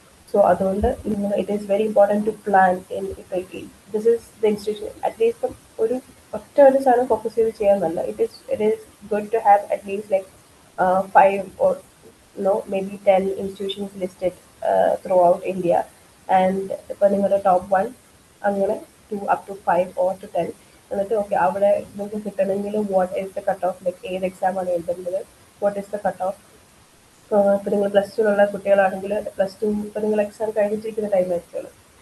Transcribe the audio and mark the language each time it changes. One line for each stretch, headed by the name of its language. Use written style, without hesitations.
English: So
Malayalam: അതുകൊണ്ട്
English: it is very important to plan in this is the institution. At least
Malayalam: ഒരു ഒറ്റ ഒരു സാധനം ഫോക്കസ് ചെയ്ത് ചെയ്യാന്നല്ല.
English: It is good to have at least like 5 or no maybe 10 institutions listed throughout India. And
Malayalam: ഇപ്പൊ നിങ്ങളുടെ
English: Top 1 അങ്ങനെ up to 5 or to 10.
Malayalam: എന്നിട്ട് okay അവിടെ നിങ്ങൾക്ക് കിട്ടണമെങ്കിൽ
English: what is the cut off, like
Malayalam: ഏത് എക്സാം ആണ് എഴുതുന്നത്,
English: What is the cut off.
Malayalam: ഇപ്പൊ നിങ്ങൾ +2 കുട്ടികളാണെങ്കിൽ +2 ഇപ്പൊ നിങ്ങൾ എക്സാം കഴിഞ്ഞിട്ടിരിക്കുന്ന ടൈം ആയിരിക്കുമല്ലോ.